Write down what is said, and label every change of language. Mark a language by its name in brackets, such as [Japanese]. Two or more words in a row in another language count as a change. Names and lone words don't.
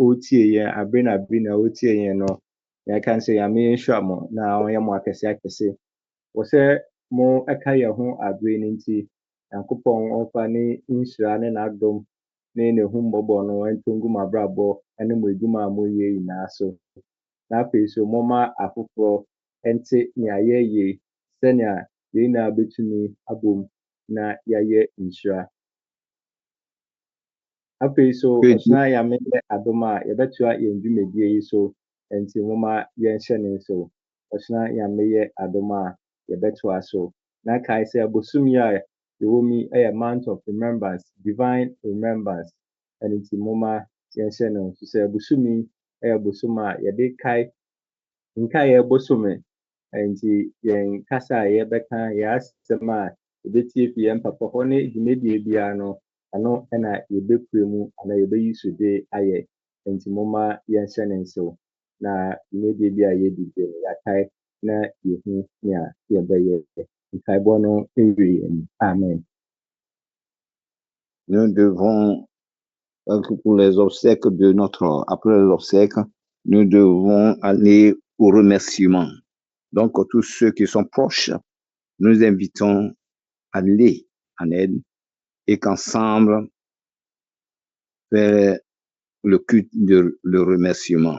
[Akan] ɔretie yɛn abere na ɔretie yɛn no yɛka sɛ Nyame nhyira mo na ɔnyɛ mo akɛse wɔsɛ mo ɛka yɛn ho abere no nti Nyankopɔn ɔmfa ne nhyira ne n'adom ne n'ahummɔbɔ no ɛntongu mo abrabɔ ɛne mo adwuma a moyɛ nyinaa so na afei so momma afoforɔ ɛnte nea yɛyɛ sɛnea yɛn nyinaa bɛtumi abom na yɛayɛ nhyira afei so ɔsena Nyame yɛ adom a yɛbɛtoa yɛn dwumadie yi so nti momma yɛnhyɛ ne nso ɔsena Nyame yɛ adom a yɛbɛtoa so na kae sɛ abosom yi a yɛwɔ mu ɛyɛ [English] month of remembrance divine remembrance [Akan] ɛno nti momma yɛnhyɛ no nso sɛ busumi ɛyɛ bosom a yɛde kae nkaeɛ bosome nti yɛn kasa a yɛbɛka yɛ asɛm a yɛbɛtie fi yɛn papa hɔ ne dwumadie biara no ano ɛna yɛbɛpue mu anaa yɛbɛyi so de ayɛ nti momma yɛnhyɛ ne nsew na dwumadie bi a yɛdi bi no yɛakae na yɛhu nea yɛbɛyɛ nkaebɔ no ɛwie mu. Amen. [French] Nous devons, pour les obsèques de après les obsèques, nous devons aller au remerciement. Donc, tous ceux qui sont proches, nous invitons à aller en aide et qu'ensemble, faire le culte de le remerciement.